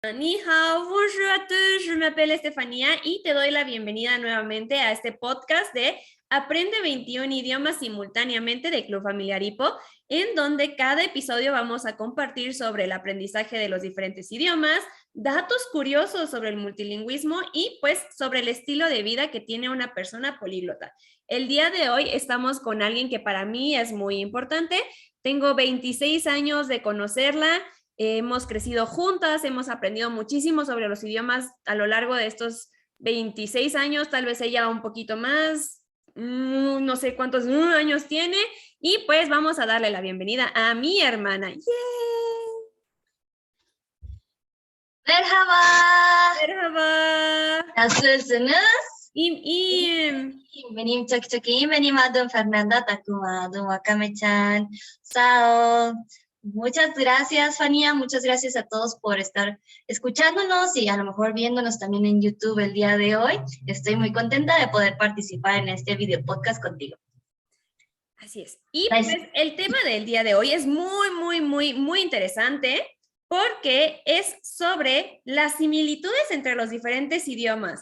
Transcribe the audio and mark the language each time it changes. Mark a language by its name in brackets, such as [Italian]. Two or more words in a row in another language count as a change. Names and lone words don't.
[Chinese] 你好, [French] bonjour à tous, [Spanish] je m'appelle Estefanía y te doy la bienvenida nuevamente a este podcast de Aprende 21 idiomas simultáneamente de Club Familiar Hipo, en donde cada episodio vamos a compartir sobre el aprendizaje de los diferentes idiomas, datos curiosos sobre el multilingüismo y pues sobre el estilo de vida que tiene una persona políglota. El día de hoy estamos con alguien que para mí es muy importante. Tengo 26 años de conocerla. Hemos crecido juntas, hemos aprendido muchísimo sobre los idiomas a lo largo de estos 26 años, tal vez ella un poquito más, no sé cuántos años tiene, y pues vamos a darle la bienvenida a mi hermana. ¡Yay! [Turkish] Merhaba. Merhaba. Nasılsınız? İyiyim. Benim çok iyiyim. Benim adım Fernanda Takuma. [Spanish] Adım Wakame-chan. Sao. Muchas gracias, Fania. Muchas gracias a todos por estar escuchándonos y a lo mejor viéndonos también en YouTube el día de hoy. Estoy muy contenta de poder participar en este video podcast contigo. Así es. Y pues el tema del día de hoy es muy interesante porque es sobre las similitudes entre los diferentes idiomas.